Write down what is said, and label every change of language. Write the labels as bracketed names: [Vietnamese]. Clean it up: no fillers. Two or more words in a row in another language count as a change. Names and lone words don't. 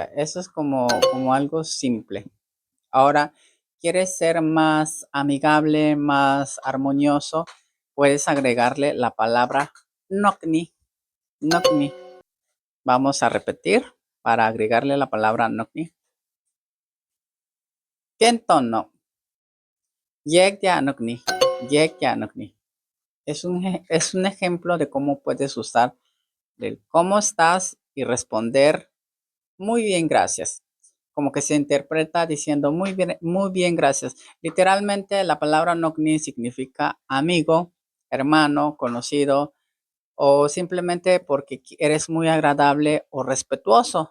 [Spanish] Eso es como algo simple. Ahora, ¿quieres ser más amigable, más armonioso? Puedes agregarle la palabra nocni, nocni. Vamos a repetir para agregarle la palabra nocni. [Nahuatl languages] Kentono, yectia nocni, yectia nocni. [Spanish] Es un ejemplo de cómo puedes usar el cómo estás y responder muy bien, gracias. Como que se interpreta diciendo muy bien, gracias. Literalmente la palabra nokni significa amigo, hermano, conocido o simplemente porque eres muy agradable o respetuoso.